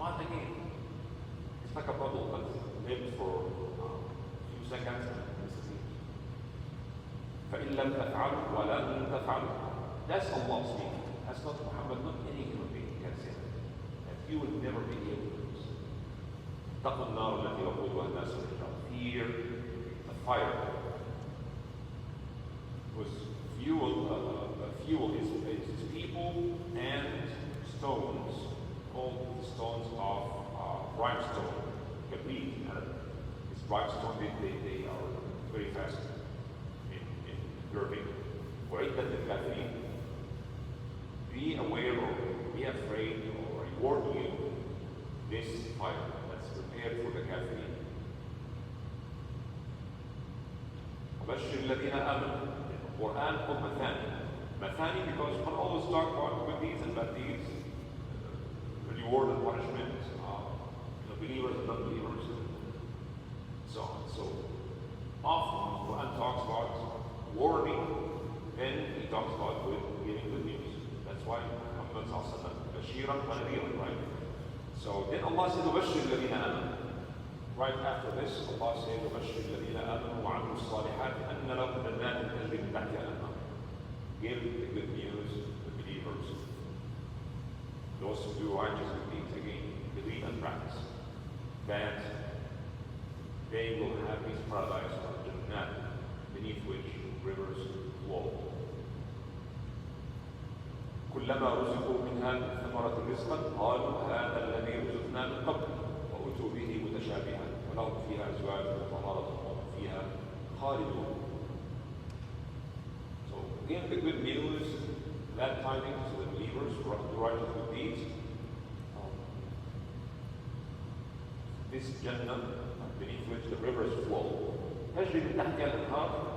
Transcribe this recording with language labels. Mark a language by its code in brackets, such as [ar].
[en] Once again, it's like a bubble that lives for a few seconds and disappears. [ar] فَإِن لَمْ تَفْعَلُوا وَلَن تَفْعَلُوا. [en] That's Allah speaking. That's not Muhammad, not any human being can say that. And you will never be able to do this. [ar] اتقوا النار التي وقودها الناس والحجارة. [en] Fear the fire. Whose fuel is people and stones called the stones of rhinestone, Gabri, and this rhinestone, they are very fast in burning. [ar] وعدة للكافرين. [en] Be aware or be afraid or reward you this fire that's prepared for the kafirin. [ar] وبشر الذين آمنوا. [en] The Quran called Mathani. Mathani because you can always talk about good deeds and bad deeds, reward and punishment, believers and non-believers, so on. So often the Quran talks about warning, then he talks about giving good news. That's why Muhammad sallallahu alaihi wasallam bashiran wa nadhiran, right? So then Allah said, [ar] وَبَشِّرِ الَّذِينَ آمَنُوا. [en] Right after this, Allah said, [ar] وَبَشِّرِ الَّذِينَ آمَنُوا وَعَمِلُوا الصَّالِحَاتِ أَنَّ لَهُمْ جَنَّاتٍ تَجْرِي مِن تَحْتِهَا الْأَنْهَارُ. [en] Give the good news to the believers. Those who do righteous deeds, again, believe and practice, that they will have this paradise or Jannat, beneath which rivers flow. [ar] كلما رزقوا منها من ثمرة رزقا قالوا هذا الذي رزقنا من قبل وأتوا به متشابها ولهم فيها أزواج مطهرة وهم فيها خالدون. [en] So again, the good news, that tidings to the believers who do righteous good deeds. This Jannah, beneath which the rivers flow, [ar] تجري من تحتها الأنهار.